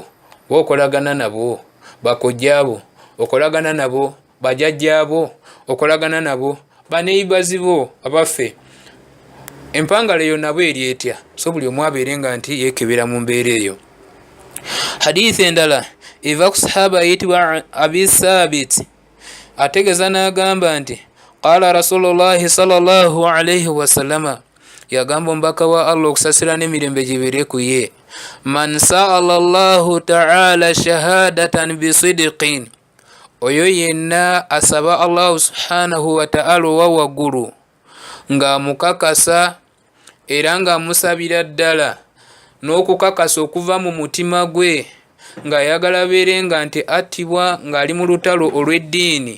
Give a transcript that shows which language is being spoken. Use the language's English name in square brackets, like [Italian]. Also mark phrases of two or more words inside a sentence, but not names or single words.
[Ganda] Bookolagana nabo, bakojja abo okolagana nabo, bajjajja abo okolagana nabo, baneibazi bo abaffe. Empangala eyo nabo eri etya? So buli omu abeere nga nti yeekebera mu mbeera eyo. Hadithi endala eva ku sahaba ayitibwa Abi Sabit ategeeza n'agamba nti [Arabic] قال رسول الله صلى الله عليه وسلم, [Ganda] yagamba omubaka wa Allah okusasira n'emirembe gibeere ku ye, [Arabic] من سأل الله تعالى الشهادة بصدق, [Ganda] oyo yenna asaba Allah [Arabic] سبحانه وتعالى [Ganda] owa waggulu ng'amukakasa era ng'amusabira ddala n'okukakasa okuva mu mutima gwe ng'ayagala beere nga nti attibwa ng'ali mu lutalo olw'eddiini.